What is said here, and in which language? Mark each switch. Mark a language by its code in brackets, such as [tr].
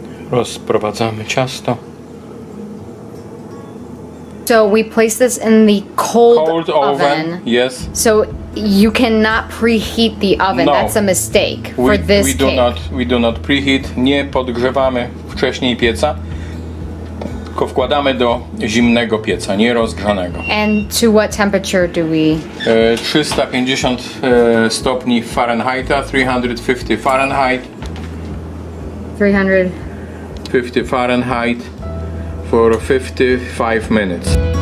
[pl] Rozprowadzamy ciasto. [en] So we place this in the cold oven. Yes. So you cannot preheat the oven. No. That's a mistake for this cake. We do not preheat. [pl] Nie podgrzewamy wcześniej pieca. Tylko wkładamy do zimnego pieca, nie rozgrzanego. [en] And to what temperature do we? [pl] 350 stopni Fahrenheita, 350 Fahrenheit. [en] 300. Fahrenheit for 55 minutes.